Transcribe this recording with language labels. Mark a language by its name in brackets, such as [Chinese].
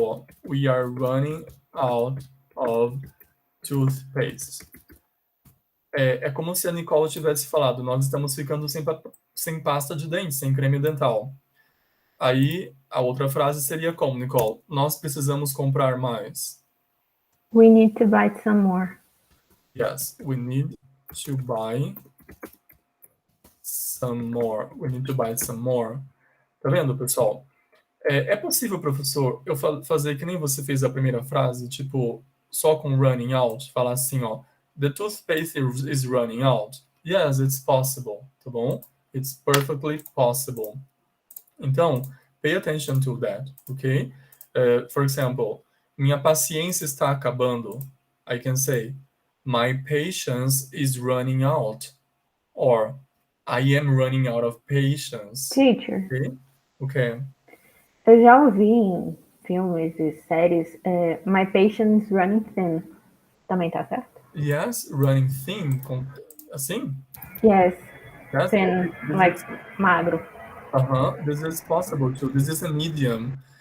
[English] Ó, we are running out of toothpaste. [Portuguese] É como se a Nicole tivesse falado, nós estamos ficando sem pasta de dente, sem creme dental. Aí, a outra frase seria como, Nicole? Nós precisamos comprar mais. [English] We need to buy some more. Yes, we need to buy some more. We need to buy some more. [Portuguese] Tá vendo, pessoal? É possível, professor, eu fazer que nem você fez a primeira frase, tipo, só com running out, falar assim, ó, [English] the toothpaste is running out. Yes, it's possible, tá bom? It's perfectly possible. Então, pay attention to that, ok? For example, [Portuguese] minha paciência está acabando. [English] I can say, my patience is running out. Or, I am running out of patience. Teacher, Ok. [Portuguese] eu já ouvi em filmes e séries, [English] my patience is running thin. [Portuguese] Também tá certo? [English] Yes, running thin, assim? Yes, Yes. thin, like magro. This is possible too. This is an idiom.